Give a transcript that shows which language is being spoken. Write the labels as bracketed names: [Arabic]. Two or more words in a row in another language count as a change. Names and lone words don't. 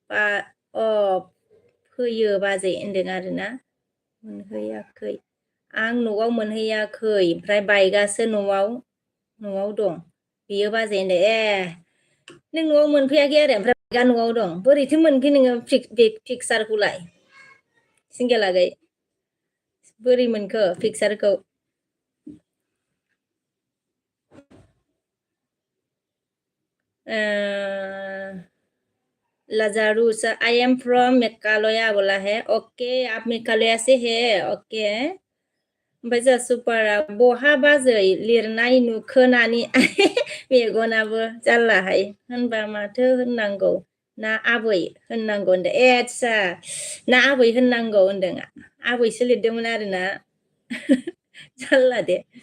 [Bodo] फैयो बाजै होनदों आरोना मोनहैयाखै आं न'आव मोनहैयाखै ओमफ्राय बाइकआसो न'आव दं बियो बाजै होनदो नों न'आव मोनफैयाखै आरो ओमफ्राय बाइकआ न'आव दं बोरैथो मोनखै नोङो पिक्सारखौलाय सिंगेल आगै बोरै मोनखो पिक्सारखौ [English] Lazarus, I am from Meghalaya [Hindi] बोला है ओके आप मेघालया से है ओके [Bodo] ओमफ्राय जोंहा सुपारा बहा बाजै लिरनाय नुखो नानि मेगनाबो जारलाहाय होनबा माथो होननांगौ ना आबै होननांगौ होनदों आदसा ना आबै होननांगौ होनदों आबैसो लिरदोंमोन आरोना जारला दे